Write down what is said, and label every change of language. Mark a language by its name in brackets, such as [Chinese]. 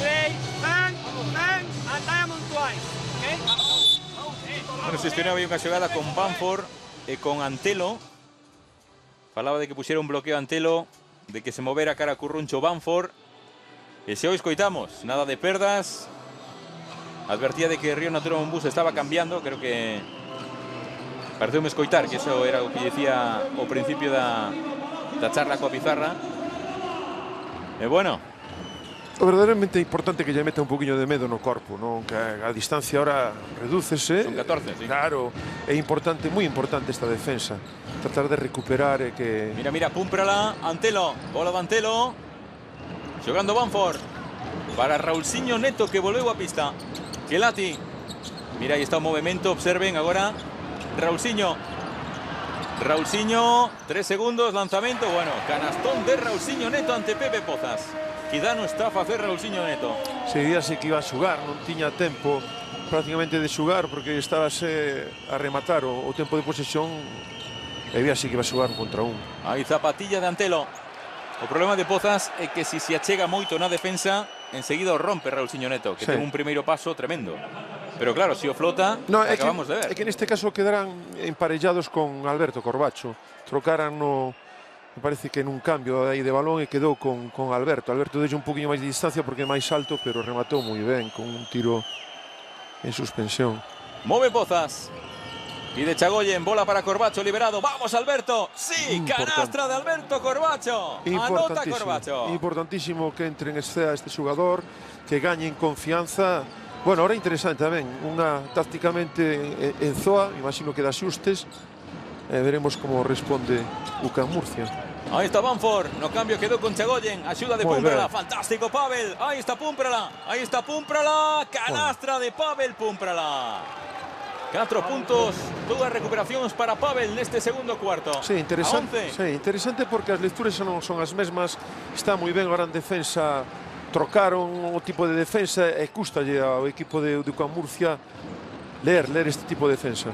[English] Play, bang, and diamond twice. Okay? [Galician] Bueno, se gestionaba unha xogada con Bamford e con Antelo. Falaba de que pusiera un bloqueo a Antelo, de que se movera cara a Curruncho Bamford. E se hoy escoitamos, nada de perdas. Advertía de que Río Natura Monbus estaba cambiando, creo que pareceume escoitar que eso era o que decía ao principio da charla coa pizarra. E bueno, O verdadeiramente importante que lle meta un poquinho de medo no corpo, non? Que a distancia ahora redúcese. Son 14, sí. Claro, é importante, moi importante esta defensa. Tratar de recuperar e que... Mira, púmprala, Antelo, bola de Antelo. Xogando Bamford para Raulsinho Neto que volveu a pista. Kelati. Mira, aí está o movimento, observen agora. Raulsinho, 3 segundos, lanzamento. Bueno, canastón de Raulsinho Neto ante Pepe Pozas. Quizá non está a facer Raulsinho Neto. Seguíase que iba a xugar, non tiña tempo prácticamente de xugar porque estábase a rematar o tempo de posesión e víase que iba a xugar contra un. Aí zapatilla de Antelo. O problema de Pozas é que se achega moito na defensa, enseguida o rompe Raulsinho Neto, que ten un primeiro paso tremendo. Pero claro, se o flota, acabamos de ver. É que neste caso quedarán emparellados con Alberto Corbacho. Trocaran no... Me parece que nun cambio aí de balón e quedou con Alberto. Alberto deixa un poquinho máis de distancia porque é máis alto, pero rematou moi ben con un tiro en suspensión. Move Pozas. Pide Chagoyen, bola para Corbacho, liberado. ¡Vamos, Alberto! ¡Sí! ¡Canastra de Alberto Corbacho! Anota Corbacho. Importantísimo que entre en escena este xugador, que gañen confianza. Bueno, ahora interesante tamén, unha tácticamente en Zoa, imagino que de axustes. Veremos como responde UCAM Murcia. Ahí está Bamford, no cambio quedó con Chagoyen, ayuda de Púmprala, fantástico Pavel, ahí está Púmprala, canastra de Pavel Púmprala. 4 puntos, todas recuperacións para Pavel neste segundo cuarto. Sí, interesante, interesante porque as lecturas non son as mesmas, está moi ben agora en defensa, trocaron o tipo de defensa e custalle ao equipo de UCAM Murcia leer este tipo de defensa.